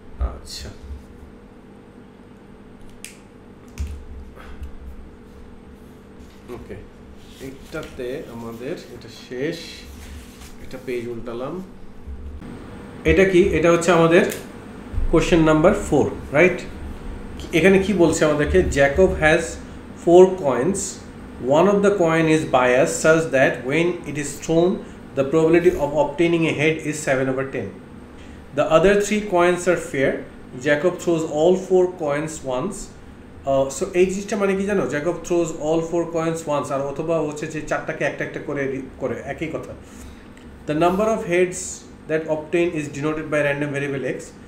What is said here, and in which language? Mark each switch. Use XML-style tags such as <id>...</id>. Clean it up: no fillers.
<bn>আচ্ছা, ওকে, এইটাতে আমাদের এটা শেষ, এটা পেজ উল্টালাম। এটা কি? এটা হচ্ছে আমাদের কোশ্চেন নাম্বার 4, রাইট? এখানে কি বলছে আমাদেরকে?</bn> <en>Jacob has 4 coins. One of the coin is biased such that when it is thrown, the probability of obtaining a head is 7/10. The other 3 coins are fair. Jacob throws all 4 coins once.</en> <bn>So এই জিনিসটা মানে কি জানো?</bn> <en>Jacob throws all 4 coins once,</en> <bn>আর অথবা হচ্ছে যে চারটাকে একটা একটা করে একই কথা।</bn> <en>The number of heads that obtain is denoted by random variable x.</en>